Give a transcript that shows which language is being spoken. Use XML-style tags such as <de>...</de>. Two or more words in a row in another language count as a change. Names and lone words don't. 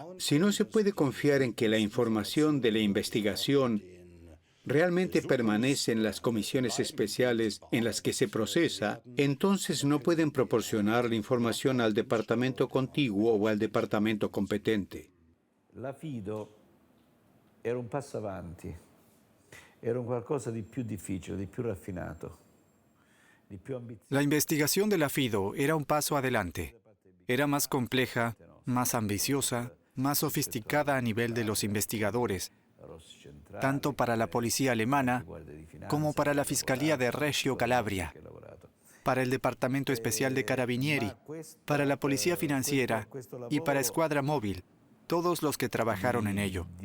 <es>Si no se puede confiar en que la información de la investigación realmente permanece en las comisiones especiales en las que se procesa, entonces no pueden proporcionar la información al departamento contiguo o al departamento competente.</es> <it>La Fido era un passo avanti. Era un qualcosa di più difficile, di più raffinato, di più ambizioso.</it> <es>La investigación de la FIDO era un paso adelante. Era más compleja, más ambiciosa, más sofisticada a nivel de los investigadores, tanto para la policía alemana como para la Fiscalía de Reggio Calabria, para el Departamento Especial de Carabinieri, para la Policía Financiera y para Escuadra Móvil, todos los que trabajaron en ello.</es>